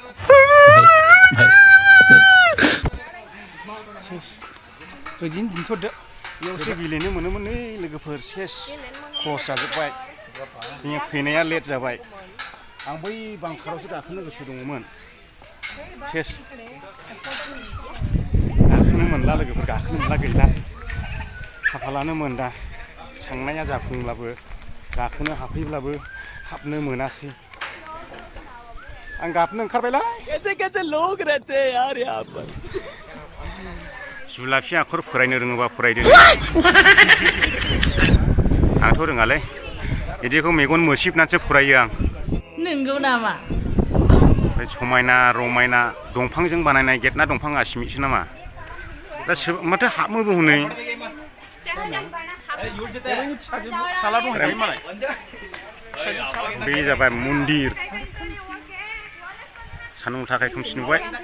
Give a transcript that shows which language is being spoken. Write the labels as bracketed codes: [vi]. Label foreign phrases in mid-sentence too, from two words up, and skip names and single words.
[brx] बिदिनो दिन्थ'दो बेयावसो गेलेनो मोनोमोन नै लोगोफोर सेस क्लस जाजोब्बाय जोंनिया फैनाया लेट जाबाय आं बै बांखारावसो गाखोनो गोसो दङमोन सेस गाखोनो मोनला लोगोफोर गाखोनो मोनला गैला खाफालानो मोनदा थांनाया जाफुंब्लाबो गाखोनो हाफैब्लाबो हाबनो मोनासै आं गाबनो ओंखारबायलाय [hi] कैसे लोग रहते हैं यार यहाँ पर [brx] जुलाफि आखर फरायनो रोङोबा फरायदो आंथ' रोङालै बिदिखौ मेगन मोसिबनानैसो फरायो आं नंगौ नामा ओमफ्राय समायना रमायना दंफांजों बानायनाय गेट ना दंफां आसिमिसो नामा दा माथो हाबनोबो हनै बे जाबाय मन्दिर सान्दुं थाखाय खोमसि नुबाय